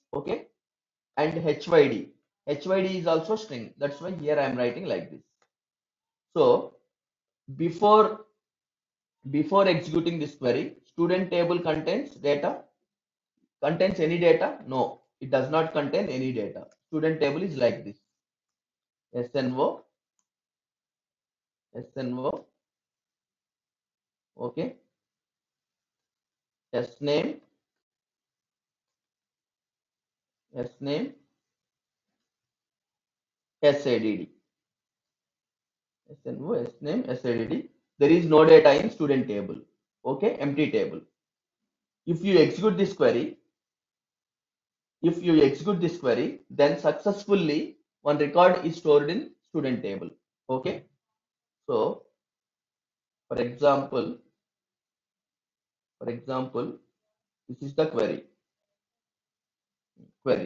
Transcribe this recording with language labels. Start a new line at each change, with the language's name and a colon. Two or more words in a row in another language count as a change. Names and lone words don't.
English: Okay. And HYD. HYD is also string. That's why here I am writing like this. So before executing this query, student table contains any data? No, it does not contain any data. Student table is like this. SNO, SNO, okay, SName, SName, SADD, SNO, SName, SADD. There is no data in student table. Okay, empty table. If you execute this query, then successfully one record is stored in student table. Okay. So for example, this is the query.